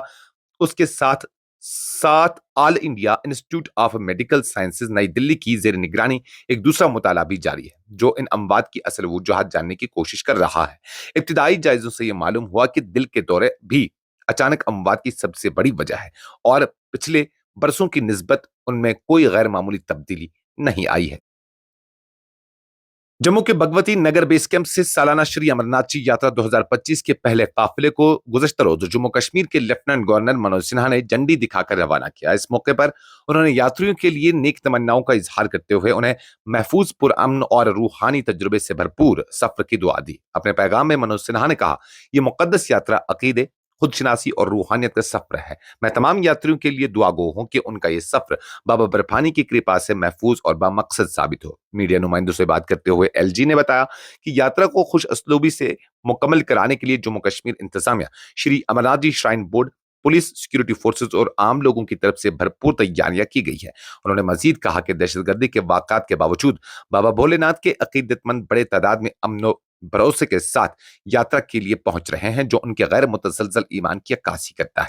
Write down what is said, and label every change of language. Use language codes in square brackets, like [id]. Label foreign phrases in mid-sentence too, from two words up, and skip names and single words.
[ur] اس کے ساتھ آل انڈیا انسٹیٹیوٹ آف میڈیکل سائنسز نئی دلی کی زیر نگرانی ایک دوسرا مطالعہ بھی جاری ہے، جو ان اموات کی اصل وجوہات جاننے کی کوشش کر رہا ہے۔ ابتدائی جائزوں سے یہ معلوم ہوا کہ دل کے دورے بھی اچانک اموات کی سب سے بڑی وجہ ہے اور پچھلے برسوں کی نسبت ان میں کوئی غیر معمولی تبدیلی نہیں آئی ہے۔ جموں کے بھگوتی نگر بیس کیمپ سے سالانہ شری امرناتھ جی یاترا 2025 کے پہلے قافلے کو گزشتہ روز جموں کشمیر کے لیفٹیننٹ گورنر منوج سنہا نے جھنڈی دکھا کر روانہ کیا۔ اس موقع پر انہوں نے یاتریوں کے لیے نیک تمناؤں کا اظہار کرتے ہوئے انہیں محفوظ، پرامن اور روحانی تجربے سے بھرپور سفر کی دعا دی۔ اپنے پیغام میں منوج سنہا نے کہا، یہ مقدس یاترا عقیدے، خود شناسی اور روحانیت کا سفر ہے۔ میں تمام یاتریوں کے لیے دعا گو ہوں کہ ان کا یہ سفر بابا برفانی کی کرپا سے محفوظ اور بامقصد ثابت ہو۔ میڈیا نمائندوں سے بات کرتے ہوئے LG نے بتایا کہ یاترا کو خوش اسلوبی سے مکمل کرانے کے لیے جموں کشمیر انتظامیہ، شری امرناتھ جی شرائن بورڈ، پولیس، سیکیورٹی فورسز اور عام لوگوں کی طرف سے بھرپور تیاریاں کی گئی ہے۔ انہوں نے مزید کہا کہ دہشت گردی کے واقعات کے باوجود بابا بھولے ناتھ کے عقیدت مند بڑے تعداد میں امن و بھروسے کے ساتھ یاترا کے لیے پہنچ رہے ہیں، جو ان کے غیر متزلزل ایمان کی عکاسی کرتا ہے۔